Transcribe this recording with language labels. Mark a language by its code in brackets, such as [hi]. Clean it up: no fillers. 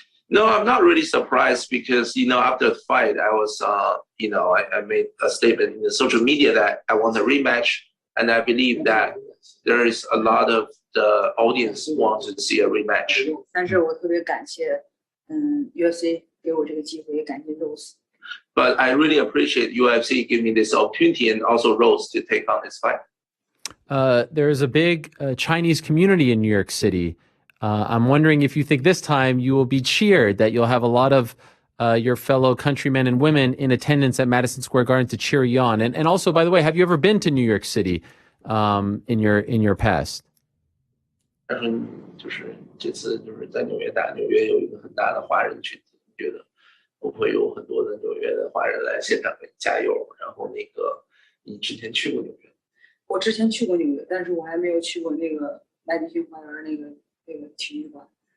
[en] No, I'm not really surprised because after the fight I was I made a statement in the social media that I want a rematch and I believe that there is a lot of the audience wants to see a rematch. [zh] 但是我特别感谢UFC 给我这个机会，也感谢 Rose。 [en] But I really appreciate UFC giving me this opportunity and also Rose to take on this fight. There is a big Chinese community in New York City. I'm wondering if you think this time you will be cheered, that you'll have a lot of your fellow countrymen and women in attendance at Madison Square Garden to cheer you on. And also, by the way, have you ever been to New York City in your past? [zh] 但是就是这次就是在纽约打，纽约有一个很大的华人群体，觉得会不会有很多的纽约的华人来现场给你加油？然后你之前去过纽约？我之前去过纽约，但是我还没有去过那个麦迪逊花园那个体育馆。